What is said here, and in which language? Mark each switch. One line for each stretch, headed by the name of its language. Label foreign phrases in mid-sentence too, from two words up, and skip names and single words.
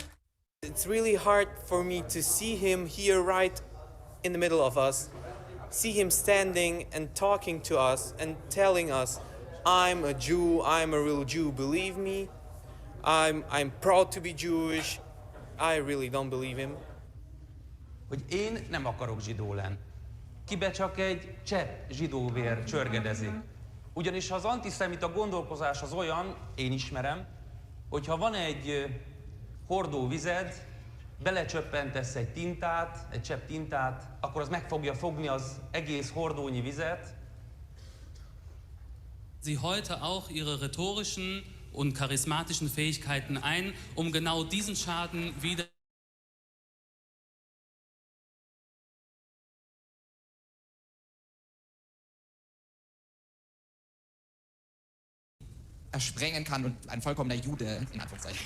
English: It's really hard for me to see him here right in the middle of us, see him standing and talking to us and telling us, I'm a Jew, I'm a real Jew, believe me. I'm proud to be Jewish. I really don't believe him.
Hungarian: Hogy én nem akarok zsidó lenni. Kibe csak egy csepp zsidóvér csörgedezik. Ugyanis ha az antiszemita gondolkozás az olyan, én ismerem, hogyha van egy hordó vized, belecsöppentesz egy tintát, egy csepp tintát, akkor az meg fogja fogni az egész hordónyi vizet.
German: Sie heute auch ihre rhetorischen und charismatischen Fähigkeiten ein, um genau diesen Schaden wieder ersprengen kann und ein vollkommener Jude in Anführungszeichen.